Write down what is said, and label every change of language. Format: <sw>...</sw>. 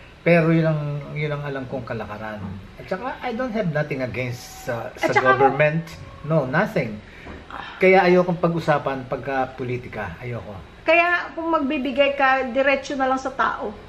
<tl>Pero yun ang alam kong kalakaran. At saka,</tl> <en>I don't have nothing against sa government. No, nothing.</en> <tl>Kaya ayokong pag-usapan pagka-politika. Ayoko. Kaya kung magbibigay ka, diretso na lang sa tao.</tl>